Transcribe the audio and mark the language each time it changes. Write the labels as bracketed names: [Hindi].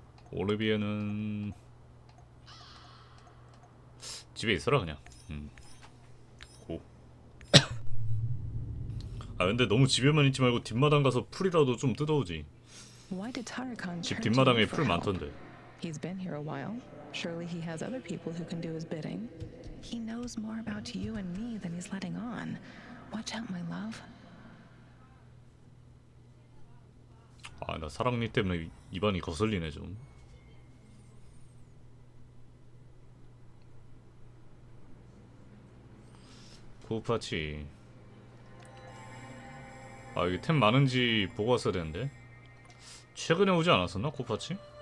[Korean] 올리비에는 집에 있어라 그냥. 고. 아 근데 너무 집에만 있지 말고 뒷마당 가서 풀이라도 좀 뜯어오지. 집 뒷마당에 풀 많던데. [English] He's been here a while. Surely he has other people who can do his bidding. He knows more about you and me than he's letting on. Watch out, my love. [Korean] 아, 나 사랑니 때문에 입안이 거슬리네 좀. 코파치. 아, 이게 템 많은지 보고 왔어야 되는데. 최근에 오지 않았었나, 코파치?